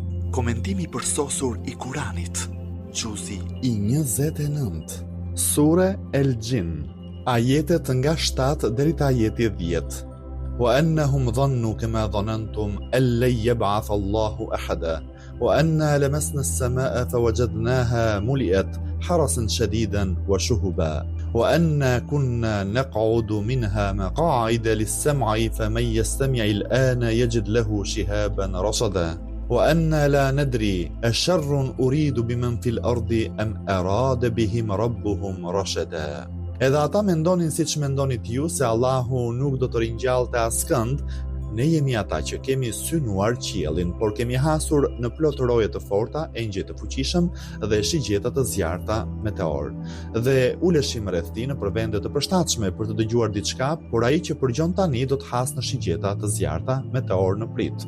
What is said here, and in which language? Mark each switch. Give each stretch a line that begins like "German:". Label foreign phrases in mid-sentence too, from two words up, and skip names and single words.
Albanian: Komentimi përsosur i Kuranit. Gjuzi i 29. Sure El Gjin. Ajetet nga 7 deri te ajeti 10.
Arabic: وأنهم ظنوا كما ظننتم أن لن يبعث الله أحدا وأنا لمسنا السماء فوجدناها ملئت حرسا شديدا وشهبا وأنا كنا نقعد منها مقاعد للسمع فمن يستمع الآن يجد له شهابا رصدا وأنا لا ندري أشر أريد بمن في الأرض أم أراد بهم ربهم رشدا.
Albanian: Edhe ata mendonin siç mendonit ju se Allahu nuk do të ringjallte askënd, ne jemi ata që kemi synuar qiellin, por kemi hasur në plot roje të forta, engjëj të fuqishëm dhe shigjeta të zjarrta meteor. Dhe uleshim rreth tij në vende të përshtatshme për të dëgjuar diçka, por ai që përgjon tani do të has në shigjeta të zjarrta meteor në prit.